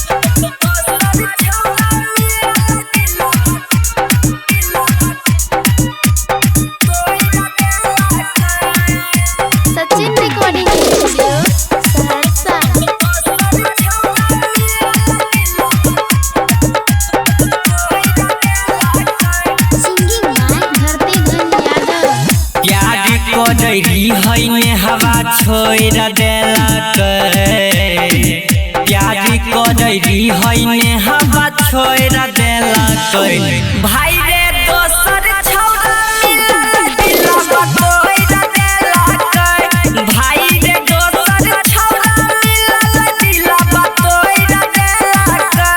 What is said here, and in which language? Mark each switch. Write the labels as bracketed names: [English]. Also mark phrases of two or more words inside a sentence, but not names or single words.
[English] Sachin Recording Studio, Saharsa. Singing by Dhartighan Yadav. [Maithili] प्यार करही है ने हवा छोड़ देलक प्यार करही है ने हवा छोड़ देलक भाई रे दोसर छौरा मिलल दिलवा तोड़ देलक भाई रे दोसर छौरा मिलल दिलवा तोड़ देलक